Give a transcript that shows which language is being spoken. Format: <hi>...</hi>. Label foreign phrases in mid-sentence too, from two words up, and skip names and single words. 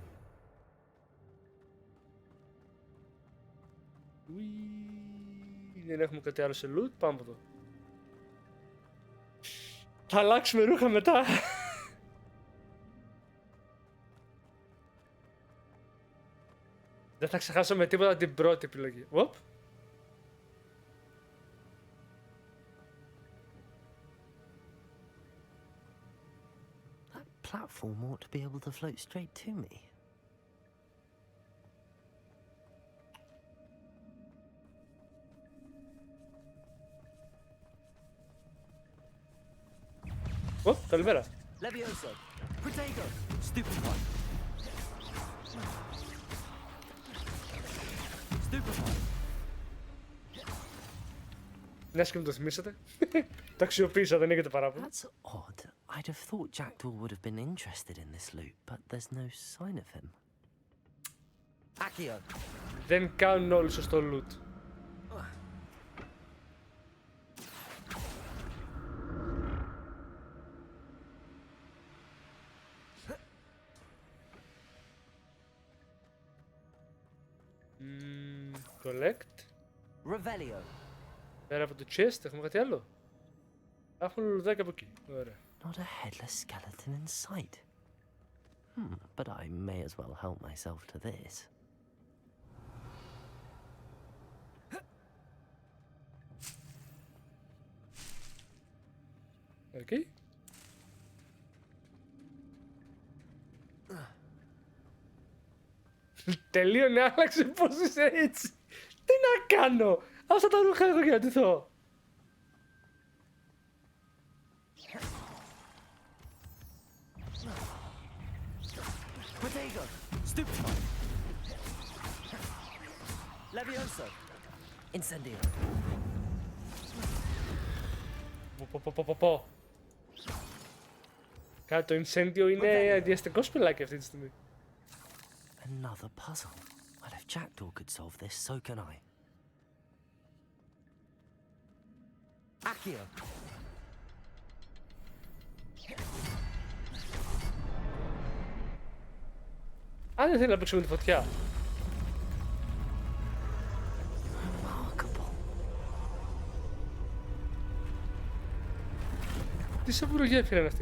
<el>Δεν έχουμε κάτι άλλο σε loot, πάμε από εδώ. Θα αλλάξουμε ρούχα μετά. Δεν θα ξεχάσω με τίποτα την πρώτη επιλογή. Οπ.</el> <en>That platform ought to be able to float straight to me.</en> <el>Οπ, καλημέρα. Levioso. Protego. Stupefy. Stupefy. Μια και μου το θυμήσατε. Το αξιοποίησα, δεν έχετε παράπονο.</el> <en>That's odd. I'd have thought Jackdaw would have been interested in this loot, but there's no sign of him. Accio.</en> <el>Δεν κάνουν όλοι σωστό loot. Collect. Revelio. Πέρα από το chest έχουμε κάτι άλλο. Έχουμε λουλουδάκι από εκεί. Ωραία.</el> <en>Not a headless skeleton in sight. But I may as well help myself to this. Okay.</en> <el>Τελείωνε, άλλαξε, πώς είσαι έτσι. Τι να κάνω. Άσε τα ρούχα εγώ για να ντυθώ. Protego. Stupefy. Levioso. Incendio. Πω. Κάτι το Incendio είναι διαστικό σπηλάκι αυτή τη στιγμή.</el> <en>Another puzzle. Well, if Jackdaw could solve this, so can I. Accio.</en> <el>Αν δεν θέλει να παίξουμε τη φωτιά.</el> <en>Remarkable.</en> <el>Τι σαβουρογία έφεραν αυτή.</el>